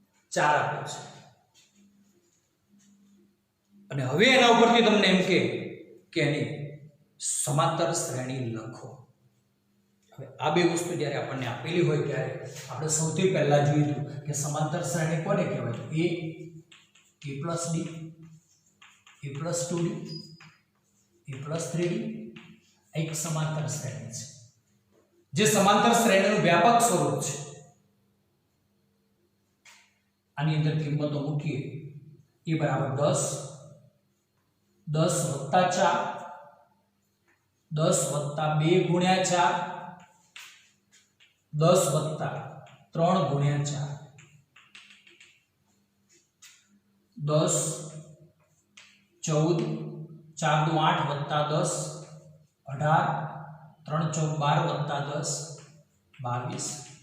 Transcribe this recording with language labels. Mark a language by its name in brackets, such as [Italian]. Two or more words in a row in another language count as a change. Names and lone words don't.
[Gujarati] 4 આપેલ છે અને હવે એના ઉપરથી તમને એમ કે એની સમાંતર શ્રેણી લખો. હવે આ બે વસ્તુ જ્યારે આપણને આપેલી હોય ત્યારે આપણે સૌથી પહેલા જોઈશું કે સમાંતર શ્રેણી કોને કહેવાય? તો [English] a plus d, a plus 2d, a plus 3d [Gujarati] એક સમાંતર શ્રેણી છે, જે સમાંતર શ્રેણીનું વ્યાપક સ્વરૂપ છે. આની અંદર કિંમતો મૂકીએ. a બરાબર 10, 10 વત્તા 4, 10 વત્તા 2 ગુણ્યા 4, 10 વત્તા 3 ગુણ્યા 4, 10 14, 4 દુ 8 વત્તા 10 18, 3 ચોક 12 વત્તા 10 22.